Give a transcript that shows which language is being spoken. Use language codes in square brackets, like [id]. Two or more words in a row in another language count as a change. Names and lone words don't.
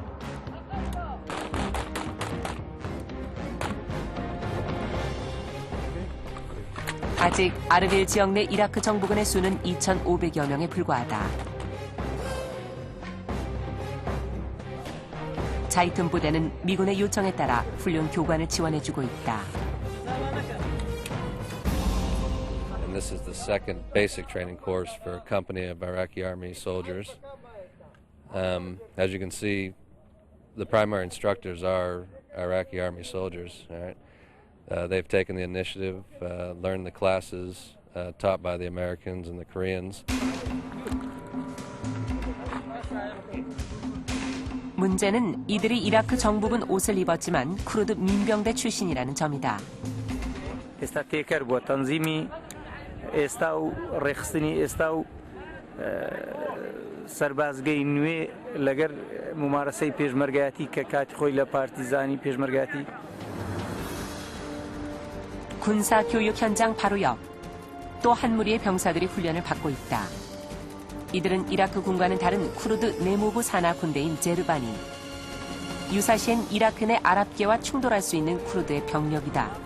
[ko] 아직 아르빌 지역 내 이라크 정부군의 수는 2,500여 명에 불과하다. 자이툰 부대는 미군의 요청에 따라 훈련 교관을 지원해주고 있다. [en] And this is the second basic training course for a company of Iraqi Army soldiers. As you can see, the primary instructors are Iraqi Army soldiers. All right? They've taken the initiative, learned the classes taught by the Americans and the Koreans. [ko] 문제는 이들이 이라크 정부군 옷을 입었지만 쿠르드 민병대 출신이라는 점이다. [ckb] سربازگەی نوێ لەگەر ممارەسەی پێشمەرگایەتی کە کاتی خۆی لە پارتیزانی پێشمەرگایەتی [ko] 군사 교육 현장 바로 옆. 또 한 무리의 병사들이 훈련을 받고 있다. 이들은 이라크 군과는 다른 쿠르드 내무부 산하 군대인 제르바니. 유사시엔 이라크 내 아랍계와 충돌할 수 있는 쿠르드의 병력이다.